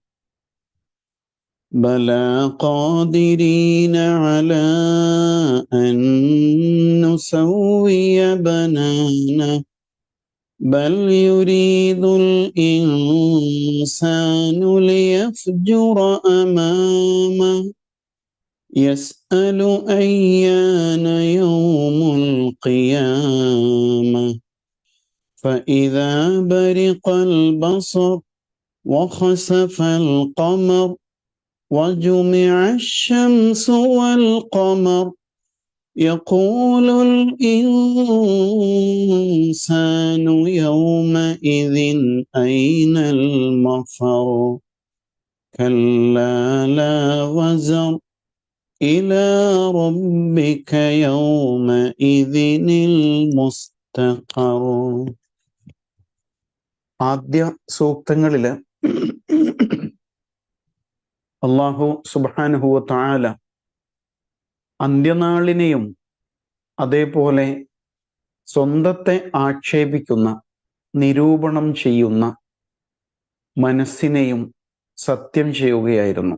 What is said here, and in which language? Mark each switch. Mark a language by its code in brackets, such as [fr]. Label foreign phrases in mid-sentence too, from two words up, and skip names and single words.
[ar] بلى قادرين على أن نسوي بنانه بل يريد الإنسان ليفجر أمامه يسأل أيان يوم القيامة فإذا برق البصر وخسف القمر وجمع الشمس والقمر يقول الإنسان يومئذ أين المفر كلا لا وزر إلى ربك يومئذ المستقر. [ml] ആദ്യ സൂക്തങ്ങളില് [ar] الله سبحانه وتعالى [ml] അന്ത്യനാളിനെയും അതേപോലെ സ്വന്തത്തെ ആക്ഷേപിക്കുന്ന, നിരൂപണം ചെയ്യുന്ന മനസ്സിനെയും സത്യം ചെയ്യുകയായിരുന്നു.